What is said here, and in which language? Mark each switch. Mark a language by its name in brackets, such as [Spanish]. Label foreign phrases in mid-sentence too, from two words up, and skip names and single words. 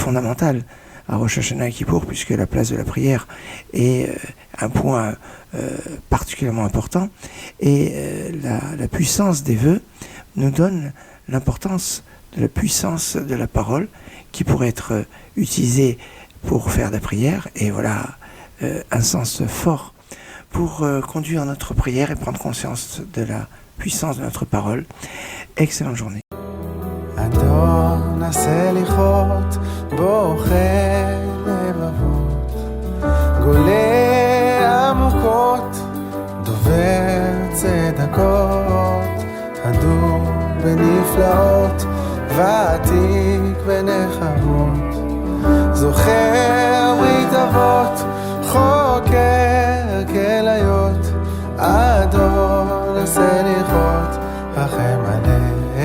[French] fondamental à Rosh Hashanah et Kippour, puisque la place de la prière est un point particulièrement important, et la puissance des vœux nous donne l'importance de la puissance de la parole qui pourrait être utilisée pour faire de la prière, et voilà un sens fort pour conduire notre prière et prendre conscience de la puissance de notre parole. Excellente journée. [Hebrew] אדון עשה ליחות בוחר לבבות גולה עמוקות דובר צדקות הדור בנפלאות ועתיק בנחמות זוכר ברית אבות חוקר כליות אדון עשה ליחות רחם עלינו